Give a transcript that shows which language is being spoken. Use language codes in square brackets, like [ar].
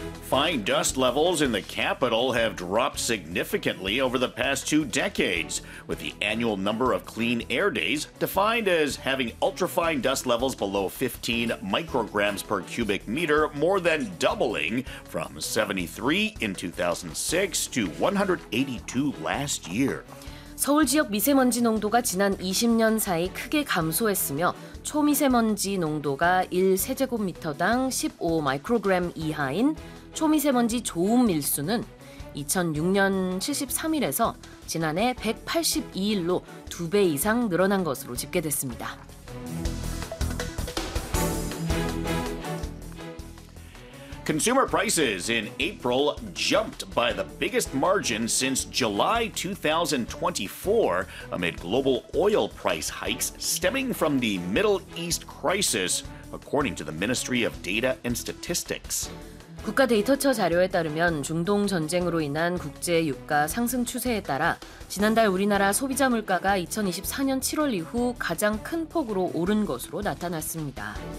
[en] Fine dust levels in the capital have dropped significantly over the past two decades, with the annual number of clean air days, defined as having ultrafine dust levels below 15 micrograms per cubic meter, more than doubling from 73 in 2006 to 182 last year. [ko] 서울 지역 미세먼지 농도가 지난 20년 사이 크게 감소했으며 초미세먼지 농도가 1세제곱미터당 15마이크로그램 이하인 초미세먼지 좋은 밀수는 2006년 73일에서 지난해 182일로 두 배 이상 늘어난 것으로 집계됐습니다. [en] Consumer prices in April jumped by the biggest margin since July 2024 amid global oil price hikes stemming from the Middle East crisis, according to the Ministry of Data and Statistics. [ko] 국가 데이터처 자료에 따르면 중동 전쟁으로 인한 국제 유가 상승 추세에 따라 지난달 우리나라 소비자 물가가 2024년 7월 이후 가장 큰 폭으로 오른 것으로 나타났습니다.